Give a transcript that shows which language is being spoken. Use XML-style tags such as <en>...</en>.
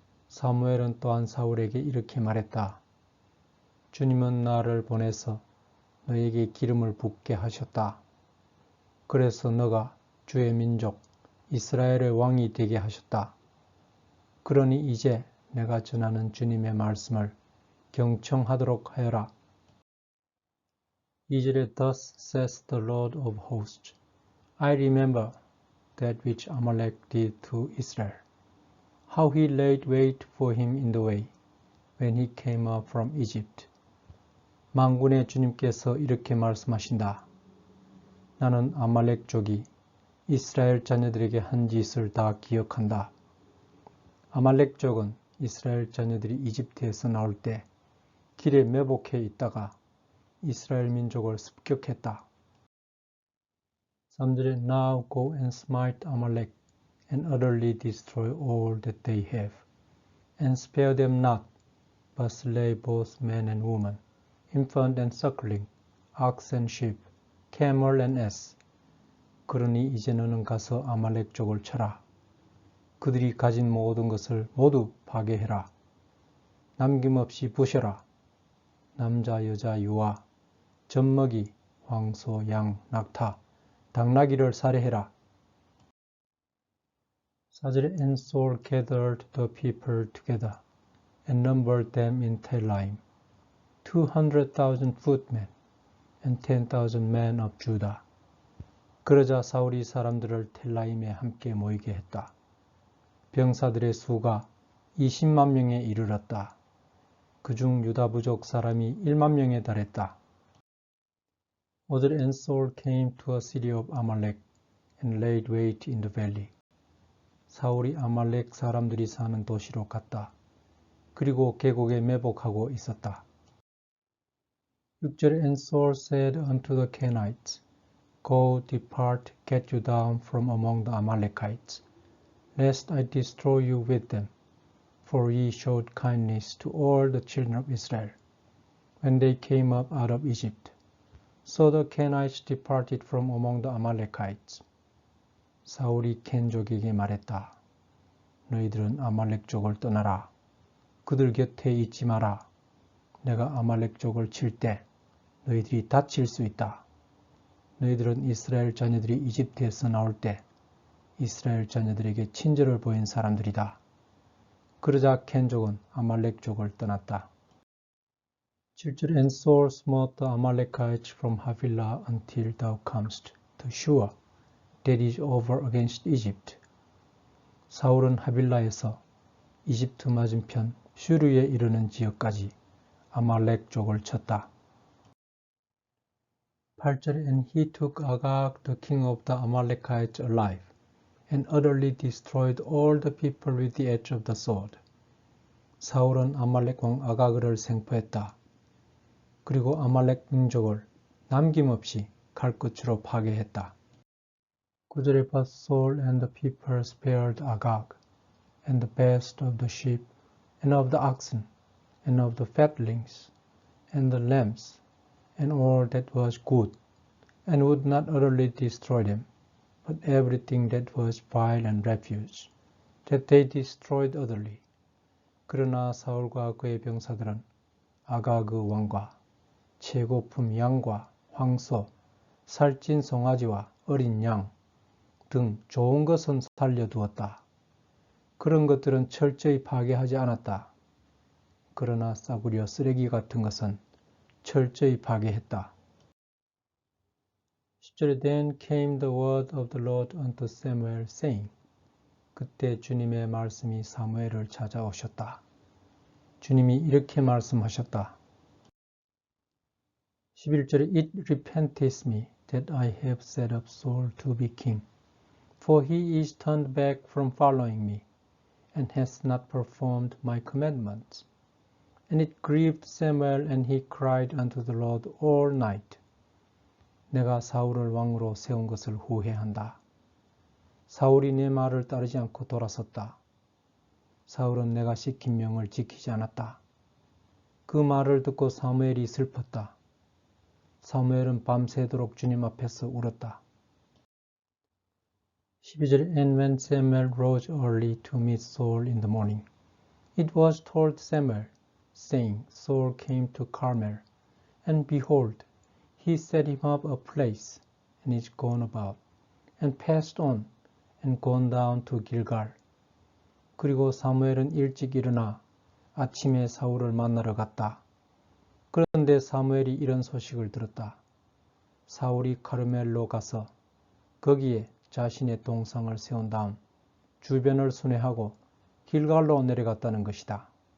<ko>사무엘은 또한 사울에게 이렇게 말했다. 주님은 나를 보내서 너에게 기름을 붓게 하셨다. 그래서 너가 주의 민족 이스라엘의 왕이 되게 하셨다. 그러니 이제 내가 전하는 주님의 말씀을 경청하도록 하여라. 2절에</ko> <en>Thus says the Lord of hosts, I remember that which Amalek did to Israel, how he laid wait for him in the way, when he came up from Egypt.</en> <ko>만군의 주님께서 이렇게 말씀하신다. 나는 아말렉족이 이스라엘 자녀들에게 한 짓을 다 기억한다. 아말렉족은 이스라엘 자녀들이 이집트에서 나올 때 길에 매복해 있다가 이스라엘 민족을 습격했다. 3절에</ko> <en>Now go and smite Amalek and utterly destroy all that they have, and spare them not, but slay both man and woman, infant and suckling, ox and sheep, camel and ass.</en> <ko>그러니 이제 너는 가서 아말렉족을 쳐라. 그들이 가진 모든 것을 모두 파괴해라. 남김없이 부셔라. 남자, 여자, 유아, 젖먹이, 황소, 양, 낙타, 당나귀를 살해해라. 4절에</ko> <en>And Saul gathered the people together and numbered them in Telaim, 200,000 footmen and 10,000 men of Judah.</en> <ko>그러자 사울이 사람들을 텔라임에 함께 모이게 했다. 병사들의 수가 20만 명에 이르렀다. 그중 유다 부족 사람이 1만 명에 달했다. 5절</ko> <en>And Saul came to a city of Amalek and laid wait in the valley.</en> <ko>사울이 아말렉 사람들이 사는 도시로 갔다. 그리고 계곡에 매복하고 있었다. 6절</ko> <en>And Saul said unto the Kenites, Go, depart, get you down from among the Amalekites, lest I destroy you with them. For ye showed kindness to all the children of Israel, when they came up out of Egypt. So the Kenites departed from among the Amalekites.</en> <ko>사울이 켄족에게 말했다. 너희들은 아말렉족을 떠나라. 그들 곁에 있지 마라. 내가 아말렉족을 칠 때 너희들이 다칠 수 있다. 너희들은 이스라엘 자녀들이 이집트에서 나올 때 이스라엘 자녀들에게 친절을 보인 사람들이다. 그러자 켄족은 아말렉족을 떠났다. 7절</ko> <en>And Saul smote the Amalekites from Havilah until thou comest to Shua, that is over against Egypt.</en> <ko>사울은 하빌라에서 이집트 맞은편 슈르에 이르는 지역까지 아말렉족을 쳤다. 8절에</ko> <en>And he took Agag, the king of the Amalekites, alive, and utterly destroyed all the people with the edge of the sword.</en> <ko>사울은 아말렉 왕 아가그를 생포했다. 그리고 아말렉 민족을 남김없이 칼끝으로 파괴했다. 9절에</ko> <en>But Saul and the people spared Agag, and the best of the sheep, and of the oxen, and of the fatlings, and the lambs, and all that was good, and would not utterly destroy them, but everything that was vile and refuse, that they destroyed utterly.</en> <ko>그러나 사울과 그의 병사들은 아가그 왕과 최고품 양과 황소, 살찐 송아지와 어린 양 등 좋은 것은 살려두었다. 그런 것들은 철저히 파괴하지 않았다. 그러나 싸구려 쓰레기 같은 것은 철저히 파괴했다. 10절에</ko> <en>Then came the word of the Lord unto Samuel, saying,</en> <ko>그때 주님의 말씀이 사무엘을 찾아오셨다. 주님이 이렇게 말씀하셨다. 11절에</ko> <en>It repenteth me that I have set up Saul to be king, for he is turned back from following me, and hath not performed my commandments. And it grieved Samuel, and he cried unto the Lord all night.</en> <ko>내가 사울을 왕으로 세운 것을 후회한다. 사울이 내 말을 따르지 않고 돌아섰다. 사울은 내가 시킨 명을 지키지 않았다. 그 말을 듣고 사무엘이 슬펐다. 사무엘은 밤새도록 주님 앞에서 울었다. 12절</ko> <en>And when Samuel rose early to meet Saul in the morning, it was told Samuel, saying, Saul came to Carmel, and behold, he set him up a place, and is gone about, and passed on, and gone down to Gilgal.</en> <ko>그리고 사무엘은 일찍 일어나 아침에 사울을 만나러 갔다. 그런데 사무엘이 이런 소식을 들었다. 사울이 카르멜로 가서 거기에 자신의 동상을 세운 다음 주변을 순회하고 길갈로 내려갔다는 것이다.</ko>